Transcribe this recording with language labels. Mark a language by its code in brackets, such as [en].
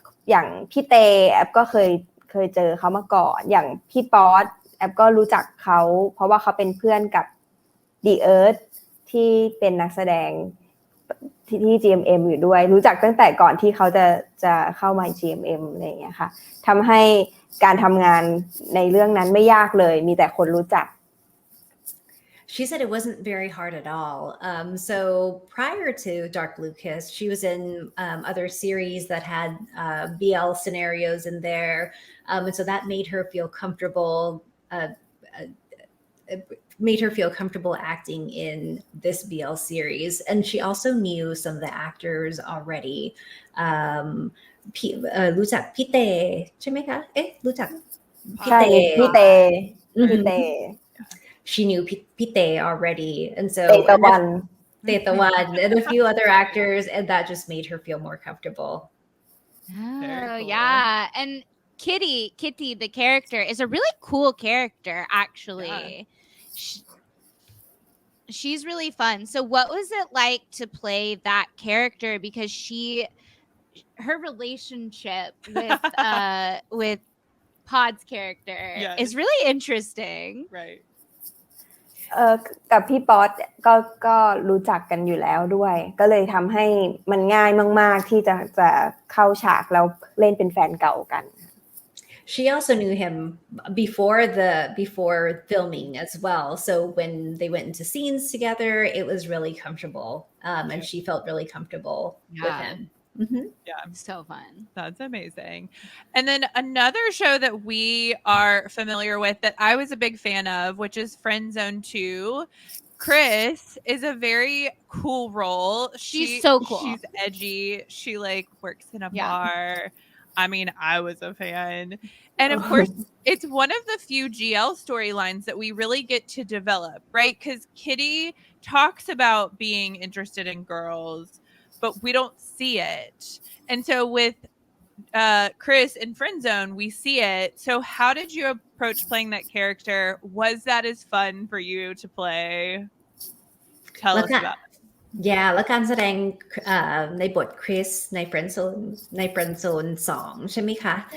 [th] อย่างพี่เตแอปก็เคยเจอเขามาก่อนอย่างพี่ป๊อตแอปก็รู้จักเขาเพราะว่าเขาเป็นเพื่อนกับ The Earth ที่เป็นนักแสดงที่ GMM อยู่ด้วยรู้จักตั้งแต่ก่อนที่เขาจะเข้ามา GMM อะไรอย่างเงี้ยค่ะทำให้การทำงานในเรื่องนั้นไม่ยากเลยมีแต่คนรู้จัก [en] She said it wasn't very hard at all. So prior to Dark Blue Kiss, she was in other series that had BL scenarios in there, and so that made her feel comfortable. Made her feel comfortable acting in this BL series, and she also knew some of the actors already. [th] Um, รู้จักพี่เตใช่ไหมคะรู้จักพี่ ใช่ เต พี่เต Mhm. พี่เต [en] She knew Pite already, and so [th] เตตะวัน [en] Tetawan and a few other actors, and that just made her feel more comfortable. Very Oh, cool. yeah. And Kitty, the character, is a really cool character, actually. She's really fun. So what was it like to play that character? Because her relationship with Pod's character Yes. is really interesting. Right. [th] กับพี่ป๊อตก็รู้จักกันอยู่แล้วด้วย ก็เลยทำให้มันง่ายมากๆที่จะเข้าฉากแล้วเล่นเป็นแฟนเก่ากัน [en] She also knew him before filming as well. So when they went into scenes together, it was really comfortable, and she felt really comfortable with him. Mm-hmm. Yeah. So fun. That's amazing. And then another show that we are familiar with that I was a big fan of, which is Friend Zone 2. Chris is a very cool role. She's so cool. She's edgy. She like works in a Yeah. bar. I mean, I was a fan. And of course, it's one of the few GL storylines that we really get to develop, right? Because Kitty talks about being interested in girls, but we don't see it. And so with Chris in Friend Zone, we see it. So how did you approach playing that character? Was that as fun for you to play? Tell us about it. [th] แล้วการแสดงในบทคริสใน Friend Zone 2 ใช่ไหมคะ